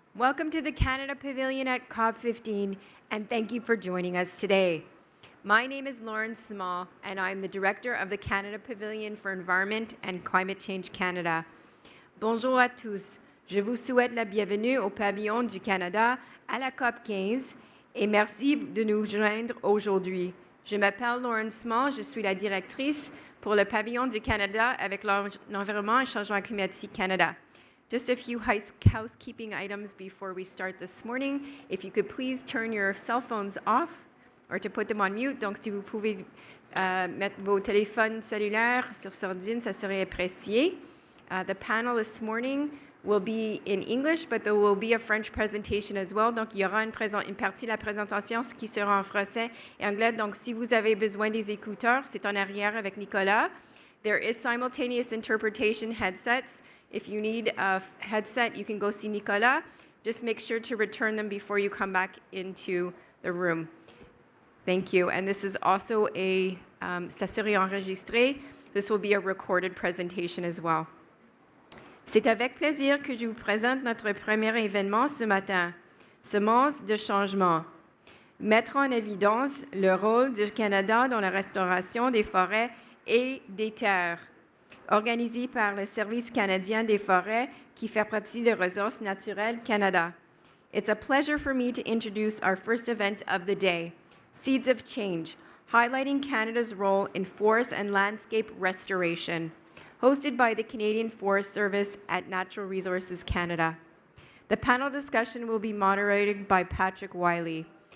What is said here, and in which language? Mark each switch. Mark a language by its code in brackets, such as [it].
[en] Welcome to the Canada Pavilion at COP15, and thank you for joining us today. My name is Lauren Small, and I'm the Director of the Canada Pavilion for Environment and Climate Change Canada. [fr] Bonjour à tous. Je vous souhaite la bienvenue au Pavillon du Canada à la COP15 et merci de nous joindre aujourd'hui. Je m'appelle Lauren Small, je suis la directrice pour le Pavillon du Canada avec l'Environnement et Changement climatique Canada. [en] Just a few housekeeping items before we start this morning. If you could please turn your cell phones off or to put them on mute. [fr] Donc, si vous pouvez mettre vos téléphones cellulaires sur sourdine, ça serait apprécié. The panel this morning will be in English, but there will be a French presentation as well. Donc, il y aura une partie de la présentation qui sera en français et anglais. Donc, si vous avez besoin des écouteurs, c'est en arrière avec Nicolas. [en] There is simultaneous interpretation headsets. If you need a headset, you can go see Nicolas. Just make sure to return them before you come back into the room. Thank you. And this is also [fr] ça serait enregistré. [en] This will be a recorded presentation as well. [fr] C'est avec plaisir que je vous présente notre premier événement ce matin, Semences de changement. Mettre en évidence le rôle du Canada dans la restauration des forêts et des terres, organisé par le Service canadien des forêts qui fait partie des Ressources naturelles Canada. [en] It's a pleasure for me to introduce our first event of the day, Seeds of Change, highlighting Canada's role in forest and landscape restoration, hosted by the Canadian Forest Service at Natural Resources Canada. The panel discussion will be moderated by Patrick Wiley.